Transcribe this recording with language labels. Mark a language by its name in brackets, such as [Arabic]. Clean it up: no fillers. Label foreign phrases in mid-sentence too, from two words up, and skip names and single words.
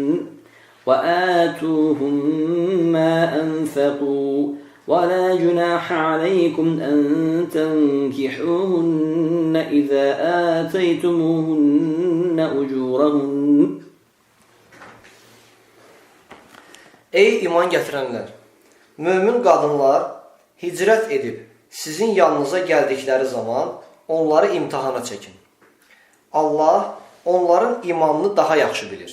[Arabic] وآتوهم ما أنفقوا ولا جناح عليكم أن تنكحوهن إذا آتيتموهن أجورهن. [Azerbaijani] Ey iman gətirənlər! Mömin qadınlar hicrət edib sizin yanınıza gəldikləri zaman onları imtihana çəkin. Allah onların imanını daha yaxşı bilir.